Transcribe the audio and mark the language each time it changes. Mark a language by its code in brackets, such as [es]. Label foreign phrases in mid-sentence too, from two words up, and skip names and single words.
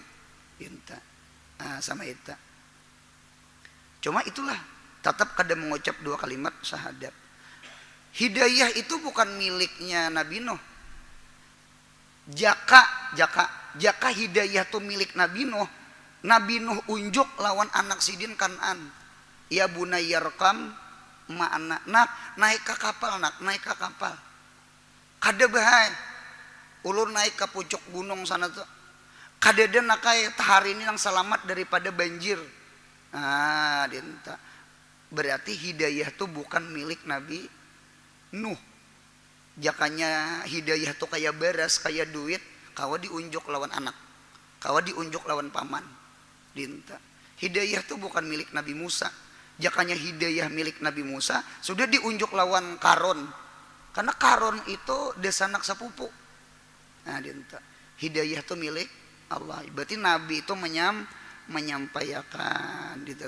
[id] Nah, sama itu. Cuma itulah tetap kada mengucap 2 kalimat syahadat. Hidayah itu bukan miliknya Nabi Nuh. [bjn] Jaka hidayah itu milik Nabi Nuh. Nabi Nuh unjuk lawan anak Sidin Kan'an. [ar] يا بني اركب معنا, [bjn] naik ke kapal, naik ke kapal. Kada bahaya. Ulun naik ke pucuk gunung sana tuh. Kada ada nakai hari ini yang selamat daripada banjir. Nah, dinta. Berarti hidayah tuh bukan milik Nabi Nuh. Jakanya hidayah tuh kayak beras, kayak duit, kawa diunjuk lawan anak. kawa diunjuk lawan paman dinta. Hidayah itu bukan milik Nabi Musa. Jakanya hidayah milik Nabi Musa sudah diunjuk lawan Karon. Karena Karon itu desanak sepupu. Nah dinta. Hidayah itu milik Allah. Berarti Nabi itu menyampaikan dinta.